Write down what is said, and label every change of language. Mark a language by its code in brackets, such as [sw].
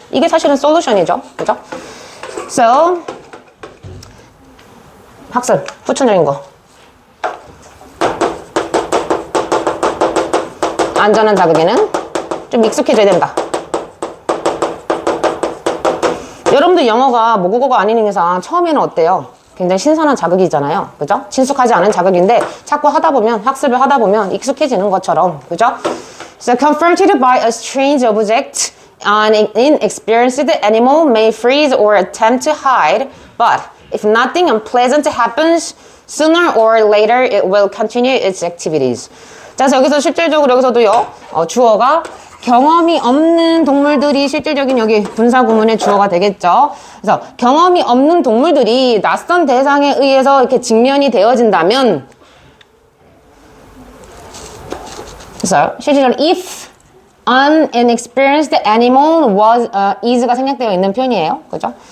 [ko] 이게 사실은 솔루션이죠. 그죠? So 학습 후천적인 거 안전한 자극에는 좀 익숙해져야 된다. 여러분들 영어가 모국어가 아닌 이상 처음에는 어때요? 굉장히 신선한 자극이잖아요. 그죠? 친숙하지 않은 자극인데 자꾸 하다 보면 학습을 하다 보면 익숙해지는 것처럼 그죠? [en] So confronted by a strange object, an inexperienced animal may freeze or attempt to hide, but if nothing unpleasant happens, sooner or later it will continue its activities. [ko] 자, 그래서 여기서 실질적으로 여기서도요, 주어가 경험이 없는 동물들이 실질적인 여기 분사 구문의 주어가 되겠죠. 그래서 경험이 없는 동물들이 낯선 대상에 의해서 이렇게 직면이 되어진다면, 그래서 실질적으로 [en] if an inexperienced animal is [ko] 가 생략되어 있는 표현이에요. 그죠?